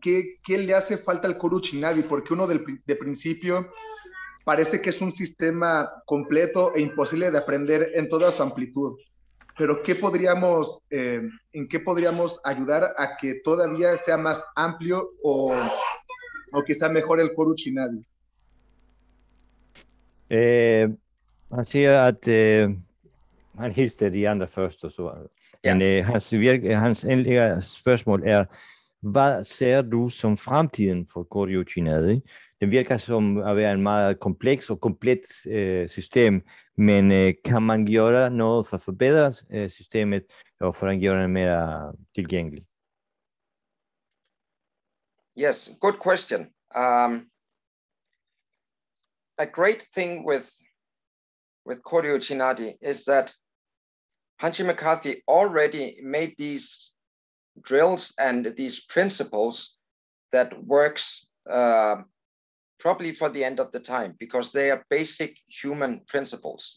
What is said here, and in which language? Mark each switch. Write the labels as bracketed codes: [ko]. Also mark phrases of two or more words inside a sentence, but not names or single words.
[es] ¿Qué le hace falta al Koryu Uchinadi? Porque uno de principio parece que es un sistema completo e imposible de aprender en toda su amplitud. Pero ¿en qué podríamos ayudar a que todavía sea más amplio o quizá mejor el Koryu Uchinadi? [da] Han siger, at han hilste de andre først, og så. Men hans endelige spørgsmål er, hvad ser du som fremtiden for Koryu Uchinadi? Den virker som at være en meget kompleks og komplet system, men kan man gøre noget for at forbedre systemet, og for at gøre det mere tilgængeligt? [en] Yes, good question. A great thing with Koryu Uchinadi is that Hanshi McCarthy already made these drills and these principles that works probably for the end of the time, because they are basic human principles.